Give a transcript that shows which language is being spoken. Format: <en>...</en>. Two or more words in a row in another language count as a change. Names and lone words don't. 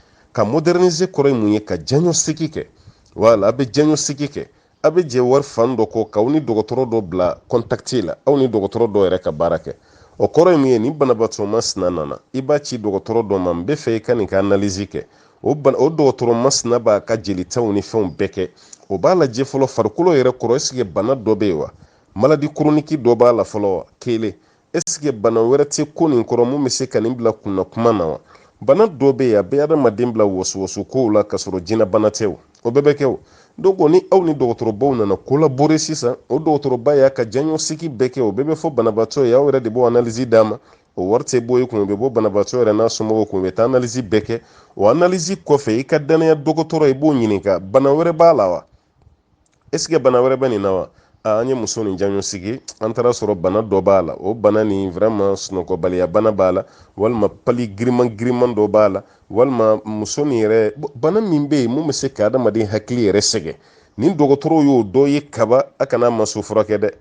<bm>kɔrɔ ye mun ye ka diagnostic kɛ wala a bɛ diagnostic kɛ a bɛ jɛ wari fan dɔ kɔ k'aw ni dɔgɔtɔrɔ dɔ bila contact la aw ni dɔgɔtɔrɔ dɔ yɛrɛ ka baara kɛ o kɔrɔ ye mun ye ni banabaatɔ masina nana i b'a ci dɔgɔtɔrɔ dɔ ma n bɛ fɛ i ka nin ka analyse kɛ o dɔgɔtɔrɔ masina b'a ka jelitaw ni fɛnw bɛɛ kɛ o b'a lajɛ fɔlɔ farikolo yɛrɛ kɔrɔ</bm> <fr>est-ce que</fr> <bm>bana dɔ bɛ yen wa</bm> <fr>maladie chronique</fr> <bm>dɔ b'a la fɔlɔ wa kelen</bm> <fr>est-ce que</fr> <bm>bana wɛrɛ tɛ ko nin kɔrɔ mun bɛ se ka nin bila kunna kuma na wa bana dɔ bɛ yen a bɛ adamaden bila wɔsiwɔsi kow la ka sɔrɔ jinɛ bana tɛ o bɛɛ bɛ kɛ o donc ni aw ni dɔgɔtɔrɔbaw nana collaborer sisan o dɔgɔtɔrɔba y'a ka diagnostic bɛɛ kɛ o bɛɛ bɛ fɔ banabaatɔ ye aw yɛrɛ de b'o analyse d'a ma o wari tɛ bɔ i kun o bɛ bɔ banabaatɔ yɛrɛ n'a somɔgɔw kun u bɛ taa analyse bɛɛ kɛ o analyse kɔfɛ i ka danaya dɔgɔtɔrɔ i b'o ɲininka bana wɛrɛ b'a la wa</bm> <fr>est-ce que</fr> <bm>bana wɛrɛ bɛ nin na wa an ye muso nin diagnostic an taara sɔrɔ bana dɔ b'a la o bana nin vraiment sunɔgɔbaliya bana b'a la walima pali giriman dɔ b'a la walima muso nin yɛrɛ bana min bɛ yen mun bɛ se ka adamaden hakili yɛrɛ sɛgɛn nin dɔgɔtɔrɔw y'o dɔ ye kaba a kana maso furakɛ dɛ</bm>